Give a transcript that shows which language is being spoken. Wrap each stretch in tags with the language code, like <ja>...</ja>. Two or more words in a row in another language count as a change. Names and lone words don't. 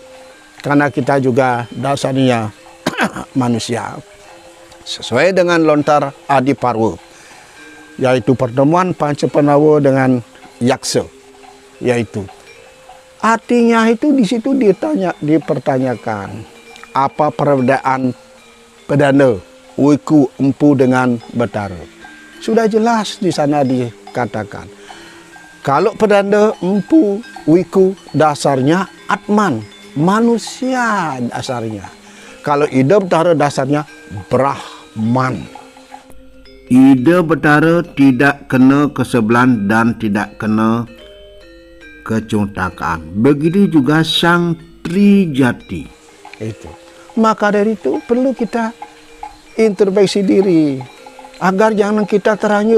<id>Karena kita juga dasarnya manusia. Sesuai dengan lontar Adi Parwa, yaitu pertemuan Pancapenawa dengan Yaksa, yaitu artinya itu di situ dipertanyakan apa perbedaan pedanda, wiku, empu dengan betara. Sudah jelas di sana dikatakan. Kalau pedanda, empu, wiku dasarnya atman, manusia dasarnya. Kalau ida betara dasarnya Brahman. Ide betara tidak kena kesebelan dan tidak kena kecuntakaan. Begitu juga sang Trijati. Itu. Maka dari itu perlu kita introspeksi diri agar jangan kita terhanyut.</id>